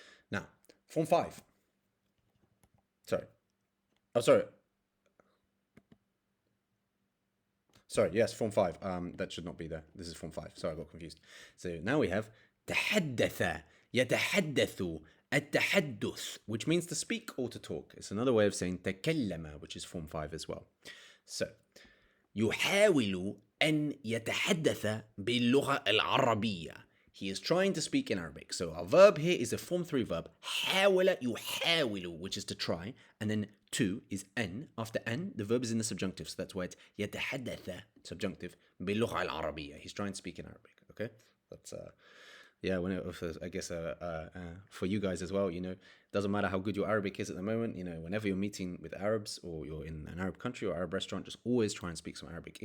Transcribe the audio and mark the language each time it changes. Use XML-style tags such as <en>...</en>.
<en>Now form 5, sorry, yes, form 5. That should not be there. This is form 5. Sorry, I got confused. So now we have تحدث يتحدث التحدث, which means to speak or to talk. It's another way of saying تكلم, which is form 5 as well. So</en> <ar>يحاول أن يتحدث باللغة العربية.</ar> <en>He is trying to speak in Arabic. So our verb here is a form 3 verb. حاول يحاول, which is to try. And then to is أن. After أن, the verb is in the subjunctive. So that's why it's يتحدث, subjunctive, باللغة العربية. He's trying to speak in Arabic. Okay? That's I guess for you guys as well, doesn't matter how good your Arabic is at the moment, whenever you're meeting with Arabs or you're in an Arab country or Arab restaurant, just always try and speak some Arabic.</en>